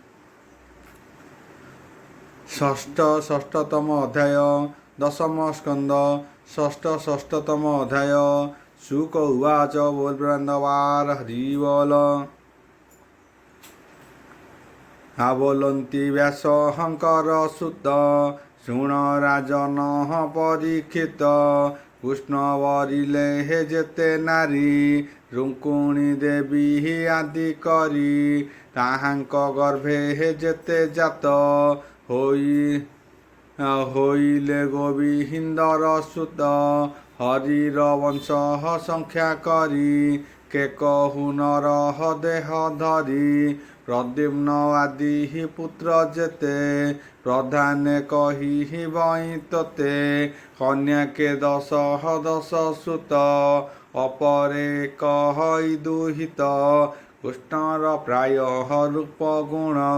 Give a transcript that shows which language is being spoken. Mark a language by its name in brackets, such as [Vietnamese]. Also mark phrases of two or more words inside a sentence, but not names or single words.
[Odia] ଷଷ୍ଠତମ ଅଧ୍ୟାୟ ଦଶମ ସ୍କନ୍ଦ ଷଷ୍ଠତମ ଅଧ୍ୟାୟ [Sanskrit] शुक उवाच [Odia] ବୋଲବୃନ୍ଦବାର ହରିବୋଲ ଆବୋଲନ୍ତି ବ୍ୟାସ ହଂକର ସୁତ ଶୁଣ ରାଜନ ପରୀକ୍ଷିତ କୃଷ୍ଣ ବରିଲେ ହେ ଯେତେ ନାରୀ ରୁକ୍ମିଣୀ ଦେବୀ ଆଦି କରି ତାହାଙ୍କ ଗର୍ଭେ ହେ ଯେତେ ଜାତ ହୋଇଲେ ଗୋବିନ୍ଦର ସୁତ ହରିର ବଂଶ ସଂଖ୍ୟା କରି କେ କହୁ ନର ଦେହ ଧରି ପ୍ରଦ୍ୟୁମ୍ନ ଆଦି ପୁତ୍ର ଯେତେ ପ୍ରଧାନେ କହି ବଇ ତୋତେ କନ୍ୟା କେ ଦଶ ସୁତ ଅପରେ କହି ଦୁହିତ କୃଷ୍ଣର ପ୍ରାୟ ରୂପ ଗୁଣ